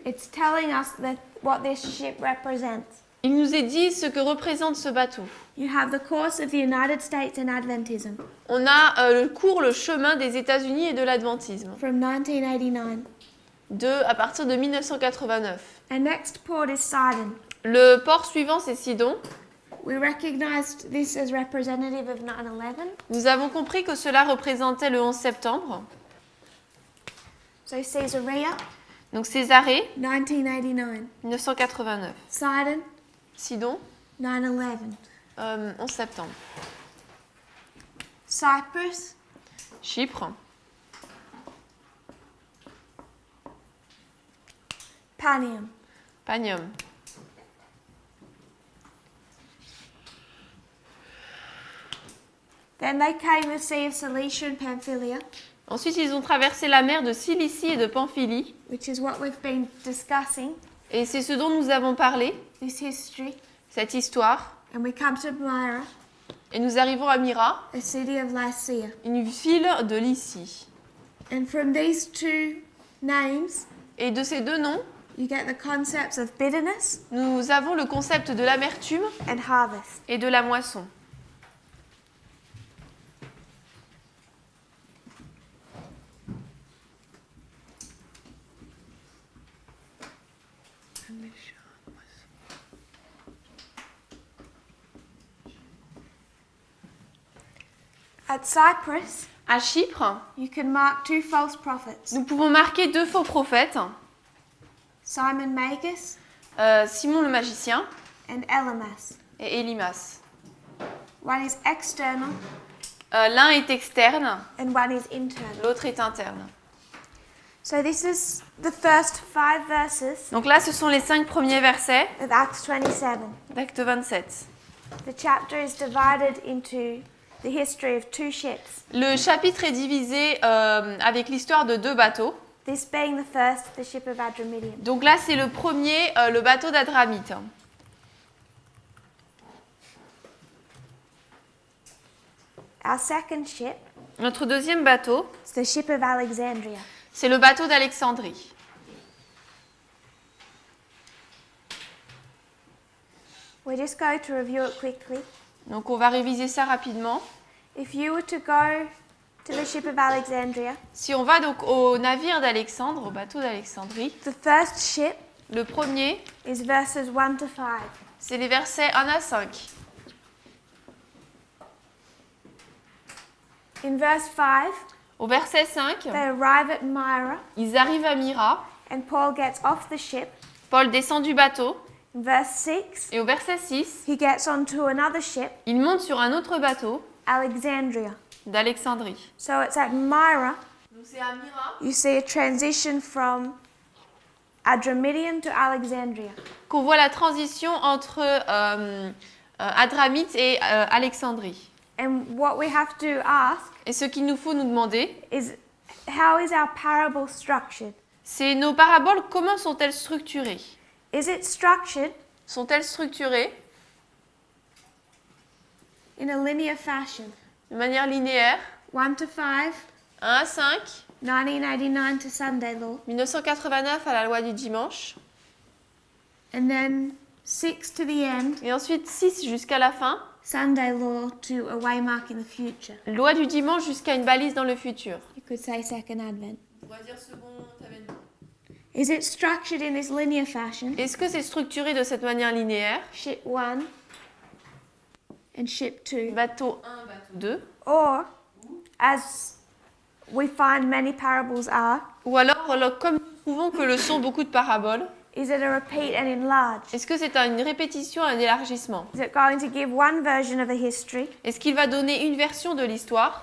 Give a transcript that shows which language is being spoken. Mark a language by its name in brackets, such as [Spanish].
[English] it's telling us that what this ship represents. [French] il nous est dit ce que représente ce bateau. [English] You have the course of the United States and Adventism [French] On a le chemin des États-Unis et de l'adventisme, [English] from 1989. [French] à partir de 1989. [English] Our next port is Sidon. [French] Le port suivant, c'est Sidon. [English] We recognized this as representative of 9/11. [French] Nous avons compris que cela représentait le 11 septembre. [English] So Caesarea, [French] Donc Césarée, [English] 1989. [French] 1989. [English] Sidon, [French] Sidon, [English] 9/11. [French] 11 septembre. [English] Cyprus, [French] Chypre, [English] Panium. [French] Panium. [English] Then they came the Sea of Cilicia and Pamphylia, [French] Ensuite, ils ont traversé la mer de Cilicie et de Pamphylie. [English] which is what we've been discussing, [French] Et c'est ce dont nous avons parlé, [English] this history. [French] cette histoire. [English] And we come to Myra, [French] Et nous arrivons à Myra, [English] a city of Lycia. [French] une ville de Lycie. [English] And from these two names, [French] Et de ces deux noms, [English] you get the concepts of bitterness [French] nous avons le concept de l'amertume [English] and harvest. [French] et de la moisson. [English] At Cyprus, [French] À Chypre, [English] you can mark two false prophets, [French] nous pouvons marquer deux faux prophètes, [English] Simon Magus [French] Simon le magicien [English] and Elymas. [French] et Élimas. [English] One is external [French] L'un est externe, [English] and one is internal. [French] l'autre est interne. [English] So this is the first 5 verses [French] Donc là, ce sont les 5 premiers versets [English] of Acts 27. [French] d'Acte 27. [English] The chapter is divided into the history of 2 ships, [French] Le chapitre est divisé avec l'histoire de 2 bateaux. [English] this being the first, the ship of Adramyttium. [French] Donc là, c'est le premier, le bateau d'Adramite. [English] Our second ship [French] Notre deuxième bateau, [English] is the ship of Alexandria. [French] c'est le bateau d'Alexandrie. [English] We're just going to review it quickly. [French] Donc on va réviser ça rapidement. [English] If you were to go to the ship of Alexandria, [French] Si on va donc au navire d'Alexandre, au bateau d'Alexandrie, [English] the first ship [French] le premier, [English] is verses 1 to 5. [French] c'est les versets 1 à 5. [English] In verse 5, [French] Au verset 5, [English] they arrive at Myra, [French] ils arrivent à Myra. [English] and Paul gets off the ship. [French] Paul descend du bateau. [English] In verse 6, [French] Et au verset 6, [English] he gets onto another ship, [French] il monte sur un autre bateau [English] Alexandria. [French] d'Alexandrie. [English] So it's at Myra, [French] Donc c'est à Myra [English] you see a transition from Adramyttium to Alexandria. [French] qu'on voit la transition entre Adramite et Alexandrie. [English] And what we have to ask [French] Et ce qu'il nous faut nous demander, [English] is, how is our parable structured? [French] c'est nos paraboles, comment sont-elles structurées? [English] Is it structured [French] Sont-elles structurées [English] in a linear fashion? [French] de manière linéaire? [English] 1 to 5, [French] 1 à 5, [English] 1989 to Sunday law, [French] 1989 à la loi du dimanche, [English] and then 6 to the end, [French] et ensuite 6 jusqu'à la fin, [English] Sunday law to a waymark in the future. [French] loi du dimanche jusqu'à une balise dans le futur. [English] You could say second advent. [French] On va dire second avènement. [English] Is it structured in this linear fashion? [French] Est-ce que c'est structuré de cette manière linéaire? [English] Ship 1 and ship 2. [French] Bateau 1, bateau 2. [English] Or, as we find many parables are, [French] Ou alors, comme nous trouvons que le sont beaucoup de paraboles, [English] is it a repeat and enlarge? [French] est-ce que c'est une répétition, un élargissement? [English] Is it going to give one version of a history [French] Est-ce qu'il va donner une version de l'histoire